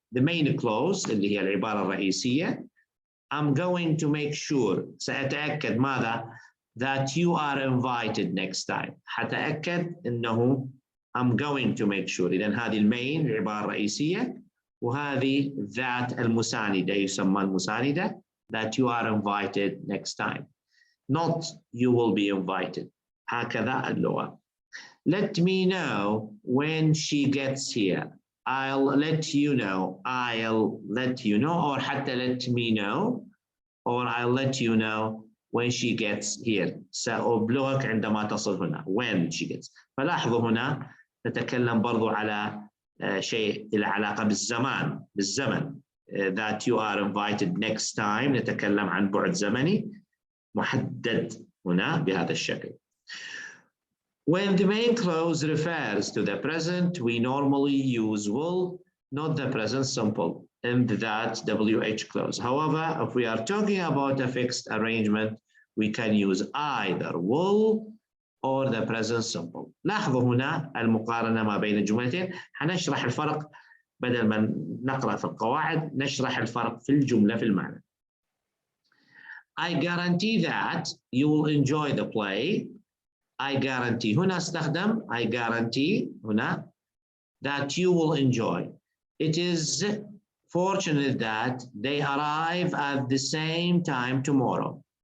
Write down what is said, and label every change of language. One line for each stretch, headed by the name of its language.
English: The main clause
Arabic: اللي هي العبارة الرئيسية.
English: I'm going to make sure،
Arabic: سأتأكد ماذا؟
English: that you are invited next time.
Arabic: حتأكد إنه
English: I'm going to make sure.
Arabic: إذن هذه المين العبارة الرئيسية، وهذه that المساندة يسمى المساندة
English: that you are invited next time. Not you will be invited.
Arabic: هكذا اللغة.
English: Let me know when she gets here. I'll let you know. I'll let you know, or حتى let me know, or I'll let you know when she gets here.
Arabic: سأبلغك عندما تصل هنا.
English: When she gets.
Arabic: فلاحظوا هنا نتكلم برضو على شيء له علاقة بالزمن.
English: That you are invited next time.
Arabic: نتكلم عن بعد زمني محدد هنا بهذا الشكل.
English: When the main clause refers to the present, we normally use will, not the present simple, in that WH clause. However, if we are talking about a fixed arrangement, we can use either will or the present simple.
Arabic: لاحظوا هنا المقارنة ما بين الجملتين. حنشرح الفرق بدل ما نقرأ في القواعد، نشرح الفرق في الجملة في المعنى.
English: I guarantee that you will enjoy the play. I guarantee
Arabic: هنا استخدم
English: I guarantee هنا that you will enjoy. It is fortunate that they arrive at the same time tomorrow.